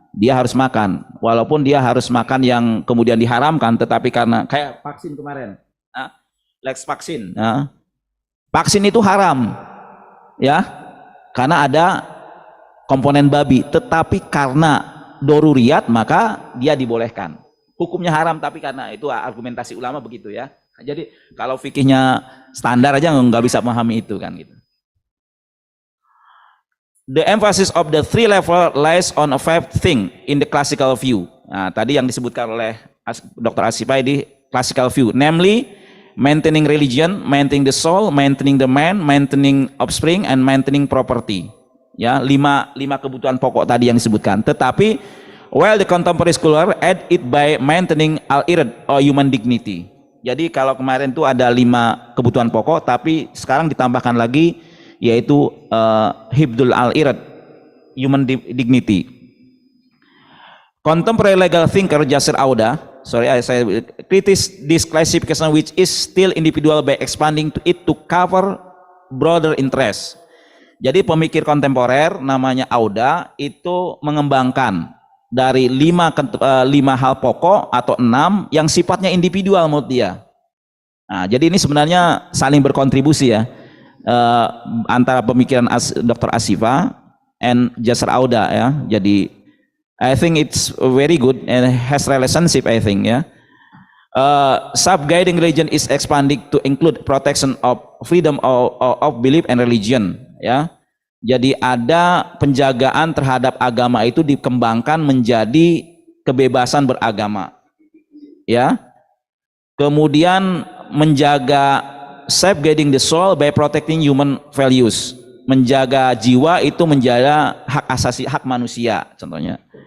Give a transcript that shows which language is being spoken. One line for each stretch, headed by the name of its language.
Indonesian: Dia harus makan, walaupun dia harus makan yang kemudian diharamkan, tetapi karena kayak vaksin kemarin, Lex vaksin, vaksin itu haram, ya, karena ada komponen babi, tetapi karena doruriyat maka dia dibolehkan. Hukumnya haram, tapi karena itu argumentasi ulama begitu ya. Jadi kalau fikihnya standar aja nggak bisa memahami itu kan gitu.
English: The emphasis of the three level lies on a five thing in the classical view.
Indonesian: Nah, tadi yang disebutkan oleh Dr. Asifa di
English: classical view, namely maintaining religion, maintaining the soul, maintaining the man, maintaining offspring, and maintaining property.
Indonesian: Ya, lima kebutuhan pokok tadi yang disebutkan.
English: Tetapi while the contemporary scholar add it by maintaining al-irad or human dignity.
Indonesian: Jadi kalau kemarin itu ada 5 kebutuhan pokok, tapi sekarang ditambahkan lagi yaitu hibdul al-irad,
English: human dignity. Contemporary legal thinker Jasir Auda, saya criticize this classification which is still individual by expanding to it to cover broader interest.
Indonesian: Jadi pemikir kontemporer namanya Auda itu mengembangkan dari 5 hal pokok atau 6 yang sifatnya individual menurut dia. Nah, jadi ini sebenarnya saling berkontribusi ya. Antara pemikiran Dr.
English: Asifa and Jasir Auda ya. Jadi I think it's very good and has relationship I think ya. Sub-guiding religion is expanding to include protection of freedom of belief and religion ya.
Indonesian: Jadi ada penjagaan terhadap agama itu dikembangkan menjadi kebebasan beragama ya. Kemudian menjaga
English: safeguarding the soul by protecting human values,
Indonesian: menjaga jiwa itu menjaga hak asasi, hak manusia contohnya.